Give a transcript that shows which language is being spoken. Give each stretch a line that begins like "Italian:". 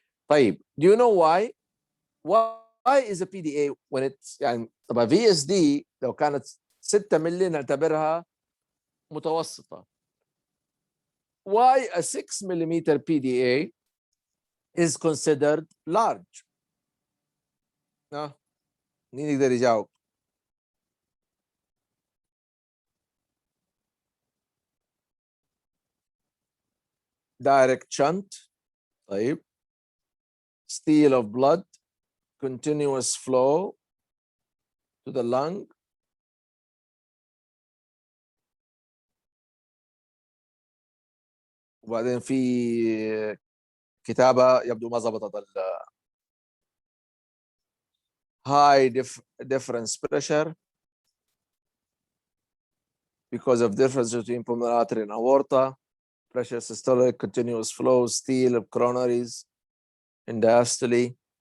English: طيب, do you know why? Why is a PDA when it's
Arabic: يعني طبعا
English: VSD
Arabic: لو كانت 6 مللي نعتبرها متوسطة.
English: Why a 6 millimeter PDA is considered large?
Arabic: مين يقدر يجاوب؟
English: Direct shunt.
Arabic: طيب.
English: Steal of blood, continuous flow to the lung.
Arabic: وبعدين في كتابة يبدو ما ضبطت.
English: High difference pressure because of difference between pulmonary artery and aorta, pressure systolic, continuous flow, steal of coronaries in diastole.